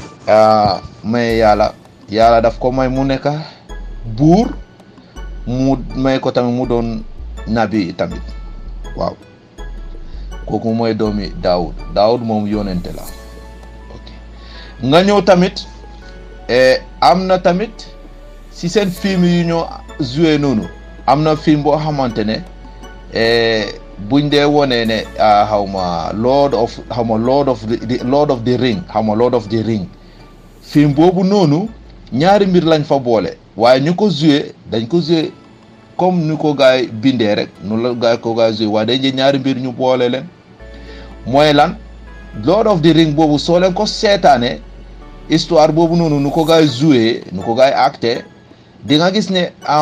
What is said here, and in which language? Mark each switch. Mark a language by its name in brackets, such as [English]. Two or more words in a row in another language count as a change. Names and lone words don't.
[Wolof] may yàlla daf ko may mu nekk buur mu may ko tamit mu doon nabi tamit waaw kooku mooy doomi Daawud moom yonente la ok nga ñëw tamit am na tamit si seen film yu ñoo joué noonu am na film boo xamante ne buñ dee wone ne Lord of the Ring film boobu noonu ñaari mbir lañ fa boole waaye ñu ko joué dañ ko joué comme ni ko gaay bindee rek nu la gaay ko gaay joué waaye dañ jël ñaari mbir ñu boole leen mooy lan Lord of the Ring boobu soo leen ko seetaane histoire boobu noonu nu ko gaay joué nu ko gaay acté di nga gis ne